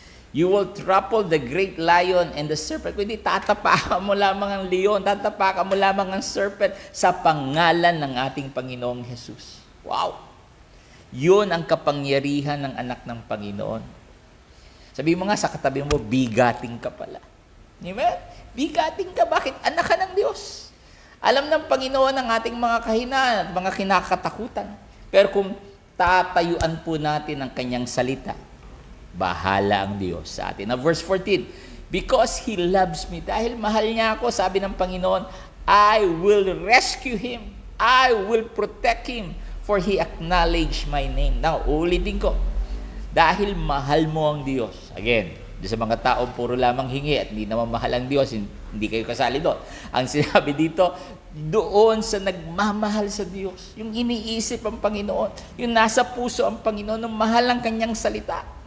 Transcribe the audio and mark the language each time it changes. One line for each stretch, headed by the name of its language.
English: You will trample the great lion and the serpent.
Filipino: Kundi tatapakan mo lamang ang leon, tatapakan mo lamang ang serpent sa pangalan ng ating Panginoong Jesus. Wow! Yun ang kapangyarihan ng anak ng Panginoon. Sabi mo nga sa katabi mo, bigating ka pala. Amen? Bigating ka. Bakit? Anak ka ng Diyos. Alam ng Panginoon ang ating mga kahinaan at mga kinakatakutan. Pero kung tatayuan po natin ang kanyang salita, bahala ang Diyos sa atin. Now, verse 14, because He loves me, dahil mahal niya ako, sabi ng Panginoon, I will rescue him.
English: I will protect him, for he acknowledged my name.
Filipino: Now, ulitin ko, dahil mahal mo ang Diyos. Again, sa mga tao, puro lamang hingi at hindi naman mahal ang Diyos, hindi kayo kasali doon. Ang sinabi dito, doon sa nagmamahal sa Diyos, yung iniisip ang Panginoon, yung nasa puso ang Panginoon, ng mahal ang kanyang salita.